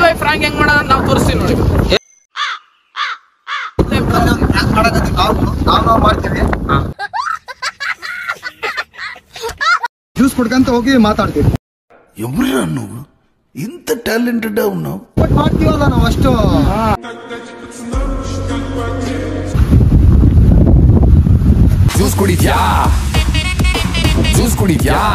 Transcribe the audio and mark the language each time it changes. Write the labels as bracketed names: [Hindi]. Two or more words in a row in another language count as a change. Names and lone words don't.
[Kannada] ಫ್ರಾಂಕ್ ಹೆಂಗ್ ಮಾಡೋದು ನಾವು ತೋರಿಸ್ತೀವಿ ನೋಡಿ. ನಾವು ಮಾಡ್ತೀವಿ, ಜ್ಯೂಸ್ ಕುಡ್ಕಂತ ಹೋಗಿ ಮಾತಾಡ್ತೀವಿ. [Telugu] ఎవరు నువ్వు ఇంత టాలెంటెడ్ ఉన్నావు? [Kannada] ಮಾಡ್ತೀವಲ್ಲ ನಾವು ಅಷ್ಟು. ಜ್ಯೂಸ್ ಕುಡಿದ್ಯಾ? ಜ್ಯೂಸ್ ಕುಡಿದ್ಯಾ?